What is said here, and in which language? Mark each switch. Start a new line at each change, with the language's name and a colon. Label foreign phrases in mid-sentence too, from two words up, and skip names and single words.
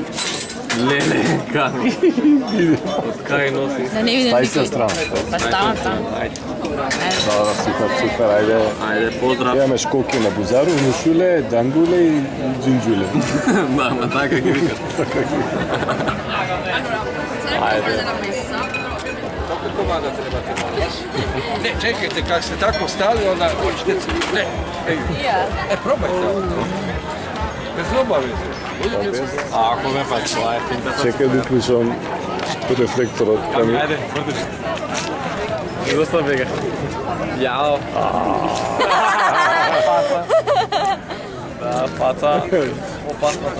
Macedonian: Леле, кај? Од кај носи? Да не видим Стај се страна. Па ставам. Да, супер, ајде. Ајде, поздрав. Имаме школки на бузару, нушуле, дангуле и джинджуле. Да, ма така ги викат.
Croatian: Ne, čekajte, kak ste tako stali, onda hoćete... Ne, probajte. Bez obaveze.
Macedonian: Ако ме пак, това е финтата. Чекай да уклучам рефлекторот. Ајде, вртиш. Доста бега. Јао. Да, фаца. Опасната.